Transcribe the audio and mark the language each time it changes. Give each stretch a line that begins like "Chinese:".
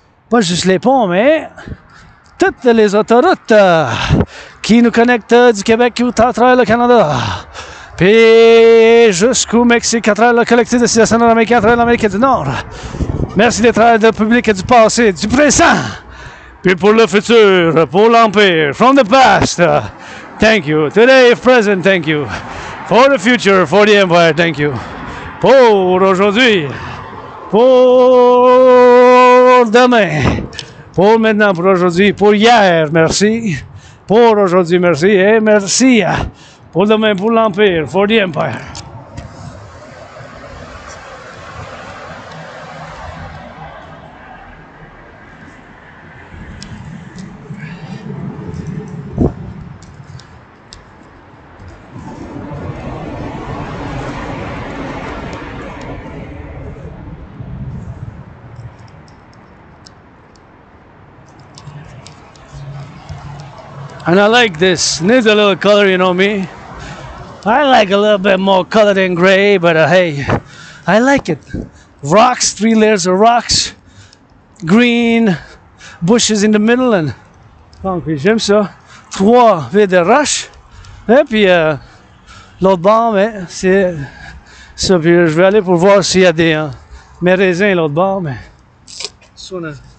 French: Pas juste les ponts, mais toutes les autoroutes qui nous connectent du Québec à travers le Canada. Puis jusqu'au Mexique à travers le collectif de Civilisation nord-américain à travers l'Amérique du Nord. Merci des travailleurs du public du passé, du présent. Puis pour le futur, pour l'Empire,
English: from the past, thank you. Today, present, thank you. For the future, for the Empire, thank you.
French: Pour aujourd'hui, pour demain, pour maintenant, pour aujourd'hui, pour hier, merci. Pour aujourd'hui, merci. Et merci pour demain, pour l'Empire,
English: for the Empire. And I like this. Needs a little color, you know me. I like a little bit more color than gray, but hey, I like it. Rocks, 3 layers of rocks, green, bushes in the middle, and concrete.
French: J'aime ça. 3 vides de roches. Et puis l'autre bord, mais c'est ça. Puis je vais aller pour voir s'il y a des mes raisins l'autre bord, mais sonne.